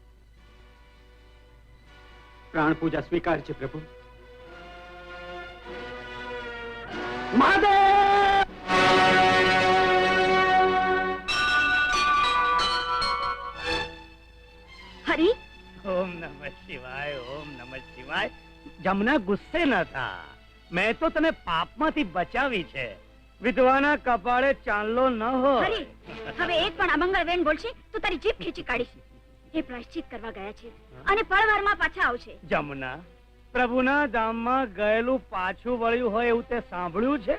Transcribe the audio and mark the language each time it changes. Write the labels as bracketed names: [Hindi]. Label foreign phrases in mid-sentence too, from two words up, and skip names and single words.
[Gujarati] પ્રાણ પૂજા સ્વીકાર છે પ્રભુ. હરી, [Sanskrit] ओम नमः शिवाय, ओम नमः शिवाय. [Gujarati] જમુના ગુસ્સે ન થા. મેં તો તને પાપમાંથી બચાવી છે. વિધવાના કપાળે ચાંદલો ન હોય. હરી, હવે એક પણ અમંગળ વેણ બોલશે તો તારી જીભ ખેંચી કાઢીશ. એ પ્રાયશ્ચિત કરવા ગયા છે અને પળવારમાં પાછા આવશે. જમુના, પ્રભુના ધામમાં ગયેલું પાછું વળ્યું હોય એવું તે સાંભળ્યું છે?